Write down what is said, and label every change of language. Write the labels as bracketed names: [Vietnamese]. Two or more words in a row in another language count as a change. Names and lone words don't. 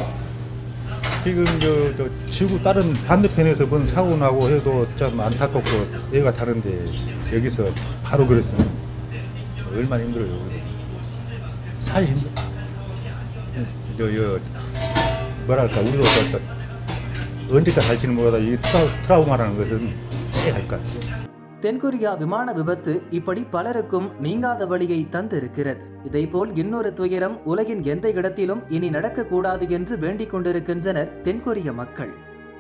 [Korean] 지금 저 지구 다른 반대편에서 뭔 사고 나고 해도 참 안타깝고 애가 타는데 여기서 바로 그랬으면 얼마나 힘들어요. 사실 힘들어. 뭐랄까 우리도 언제까지 할지는 몰라도 이 트라우마라는 것은 꽤 할 것 같아요. [Tamil] தென்கொரியா விமான விபத்து இப்படி பலருக்கும் நீங்காத வழியை தந்திருக்கிறது. இதேபோல் இன்னொரு துயரம் உலகின் எந்த இடத்திலும் இனி நடக்கக்கூடாது என்று வேண்டிக் கொண்டிருக்கின்றனர் தென்கொரிய மக்கள்.